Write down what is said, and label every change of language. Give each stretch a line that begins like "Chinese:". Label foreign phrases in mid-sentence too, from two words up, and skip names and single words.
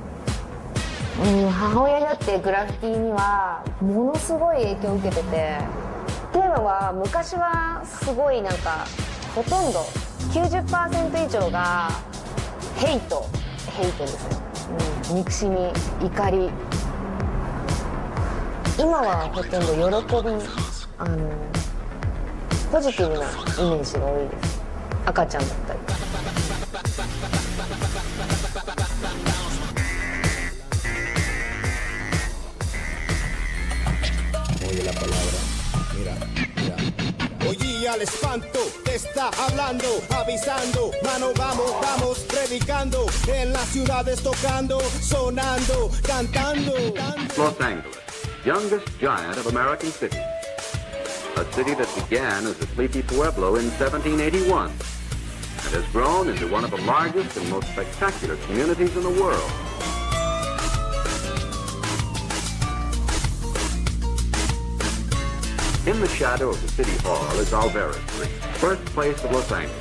Japanese: 母親になってグラフィティにはものすごい影響を受けてて、っていうのは昔はすごいなんかほとんど 90% 以上がヘイトですよ、憎しみ、怒り。今はほとんど喜び、ポジティブなイメージが多いです。赤ちゃんだったり。
Spanish: Oye la palabra, mira. Oye al espanto, te está hablando, avisando, mano vamos, predicando, en las ciudades tocando, sonando, cantando.
English: Los Angeles, youngest giant of American cities. A city that began as a sleepy pueblo in 1781 and has grown into one of the largest and most spectacular communities in the world. In the shadow of the City Hall is Alvarez Street, birthplace of Los Angeles.